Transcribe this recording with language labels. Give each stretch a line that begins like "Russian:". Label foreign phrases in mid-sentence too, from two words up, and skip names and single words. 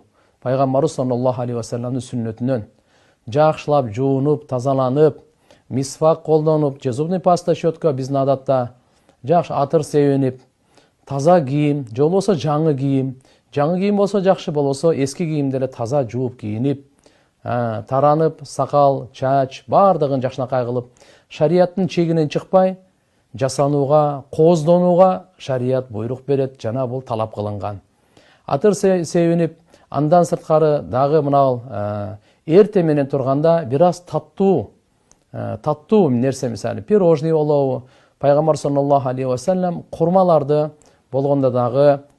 Kyrgyz: Пайгамбарыбыз
Arabic: صلى الله عليه و
Kyrgyz: салламдын сүннөтүнөн жакшылап жуунуп, тазаланып, мисвак колдонуп, же
Russian: зубный паста,
Kyrgyz: щетка биздин адатта, жакшы атыр себенип, таза кийим, же болбосо жаңы кийим, жаңы кийим болсо жакшы, болбосо эски кийимди эле таза жууп кийинип, таранып, сакал, чач баардыгын жакшынакай кылып, шарияттын чегинен чыкпай, жасанууга, кооздонууга шарият буйрук берет, жана бул талап кылынган. Атыр себенип, андан сырткары дагы мына эрте менен турганда бир аз таттуу нерсе, мисалы пирожный болобу, пайгамбар
Arabic: صلى الله عليه وسلم
Kyrgyz: курмаларды болгондо дагы